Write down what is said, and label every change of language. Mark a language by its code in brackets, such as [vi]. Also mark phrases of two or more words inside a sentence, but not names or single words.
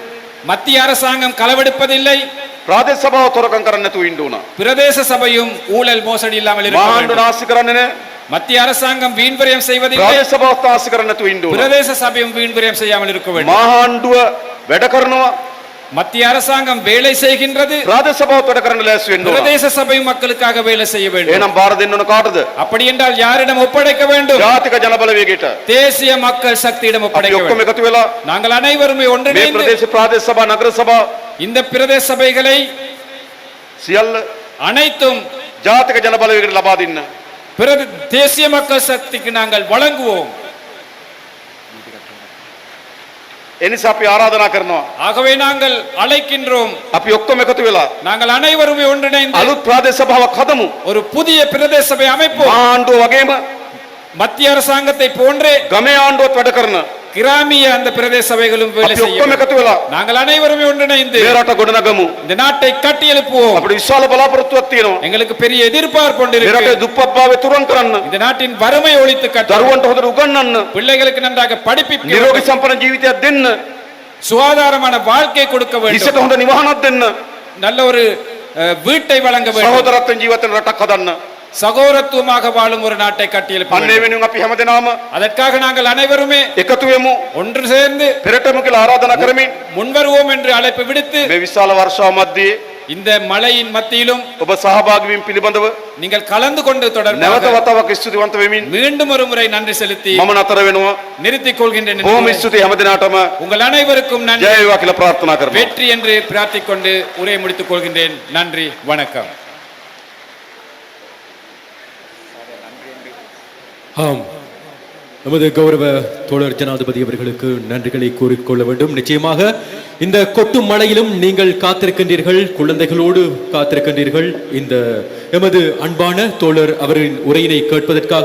[ta] மத்திய அரசாங்கம் களவெடுப்பதில்லை. [si] ප්‍රාදේශ සභාව හොරකම් කරන්නේ නැතුව ඉන්න ඕන. [ta] பிரதேச சபையும் ஊழல் மோசடி இல்லாமல் இருக்க [si] මහා ආණ්ඩුව [ta] வேண்டும். [si] නාස්ති කරන්නේ නෑ. [ta] மத்திய அரசாங்கம் வீண்விரயம் செய்வதில்லை. [si] ප්‍රාදේශ සභාව නාස්ති කරන්නේ නැතුව ඉන්න ඕන. [ta] பிரதேச சபையும் வீண்விரயம் செய்யாமல் இருக்க வேண்டும். [si] මහා ආණ්ඩුව වැඩ කරනවා. [ta] மத்திய அரசாங்கம் வேலை செய்கின்றது. [si] ප්‍රාදේශ සභාවත් වැඩ කරන්න ලෑස්ති වෙන්න ඕන. [ta] பிரதேச சபையும் மக்களுக்காக வேலை செய்ய வேண்டும். [si] එහෙනම් බාර දෙන්න ඕන කාටද? [ta] அப்படி என்றால் யாரிடம் ஒப்படைக்க வேண்டும்? [si] ජාතික ජනබලවේගයට. [ta] தேசிய மக்கள் சக்தியிடம் [si] අපි [ta] ஒப்படைக்க [si] ඔක්කොම [ta] வேண்டும். [si] එකතු වෙලා [ta] நாங்கள் அனைவரும் [si] මේ [ta] ஒன்றிணைந்து [si] ප්‍රදේශ ප්‍රාදේශ සභා නගර සභා [ta] இந்த பிரதேச சபைகளை [si] සියල්ල [ta] அனைத்தும் [si] ජාතික ජනබලවේගයට ලබා දෙන්න. [ta] தேசிய மக்கள் சக்திக்கு நாங்கள் வழங்குவோம். [si] එනිසා අපි ආරාධනා කරනවා. [ta] ஆகவே நாங்கள் அழைக்கின்றோம். [si] අපි ඔක්කොම එකතු වෙලා [ta] நாங்கள் அனைவரும் ஒன்றிணைந்து [si] අලුත් ප්‍රාදේශ සභාවක් හදමු. [ta] ஒரு புதிய பிரதேச சபை அமைப்போம். [si] මහා ආණ්ඩුව වගේම [ta] மத்திய அரசாங்கத்தை போன்றே [si] ගමේ ආණ්ඩුවත් වැඩ කරන [ta] கிராமிய அந்த பிரதேச சபைகளும் வேலை [si] අපි [ta] செய்ய [si] ඔක්කොම [ta] வேண்டும். [si] එකතු වෙලා [ta] நாங்கள் அனைவரும் ஒன்றிணைந்து [si] මේ රට ගොඩනගමු. [ta] இந்த நாட்டை கட்டி எழுப்புவோம். [si] අපිට විශාල බලාපොරොත්තුවක් තියෙනවා. [ta] எங்களுக்கு பெரிய எதிர்பார்ப்பு ஒன்று [si] මේ රටේ [ta] இருக்கு. [si] දුප්පත්භාවය තුරන් කරන්න, [ta] இந்த நாட்டின் வறுமை ஒழித்து கட்ட, [si] දරුවන්ට හොඳට උගන්වන්න, [ta] பிள்ளைகளுக்கு நன்றாக படிப்பிக்க, [si] නිරෝගී සම්පන්න ජීවිතයක් දෙන්න, [ta] சுகாதாரமான வாழ்க்கை கொடுக்க [si] හිසට [ta] வேண்டும், [si] හොඳ නිවහනක් දෙන්න, [ta] நல்ல ஒரு வீட்டை வழங்க வேண்டும், [si] සහෝදරත්වයෙන් ජීවත් වෙන රටක් හදන්න. [ta] சகோதரத்துவமாக வாழும் ஒரு நாட்டை கட்டி எழுப்ப [si] අන්න ඒ [ta] வேண்டும். [si] වෙනුවෙන් අපි හැමදෙනාම [ta] அதற்காக நாங்கள் அனைவருமே [si] එකතු වෙමු. [ta] ஒன்று சேர்ந்து [si] පෙරටම කියලා ආරාධනා කරමින් [ta] முன்வருவோம் என்று அழைப்பு விடுத்து [si] මේ විශාල වර්ෂාව මැද්දේ [ta] இந்த மழையின் மத்தியிலும் [si] ඔබ සහභාගී වීම පිළිබඳව [ta] நீங்கள் கலந்து கொண்டு [si] නැවත [ta] தொடர்பாக [si] වතාවක් ස්තුතිවන්ත වෙමින් [ta] மீண்டும் ஒரு முறை நன்றி செலுத்தி [si] මම නතර වෙනවා. [ta] நிறுத்திக் கொள்கின்றேன். [si] බොහොම ස්තුතියි හැමදෙනාටම. [ta] உங்கள் அனைவருக்கும் [si] ජය [ta] நன்றி, [si] වේවා කියලා ප්‍රාර්ථනා කරනවා. [ta] வெற்றி என்று பிரார்த்திக் கொண்டு உரையை முடித்துக் கொள்கின்றேன். நன்றி, வணக்கம். ஆம், நமது கௌரவ தோழர் ஜனாதிபதி அவர்களுக்கு நன்றிகளை கூறிக்கொள்ள வேண்டும். நிச்சயமாக இந்த கொட்டும் மழையிலும் நீங்கள் காத்திருக்கின்றீர்கள், குழந்தைகளோடு காத்திருக்கின்றீர்கள் இந்த எமது அன்பான தோழர் அவரின் உரையினை கேட்பதற்காக.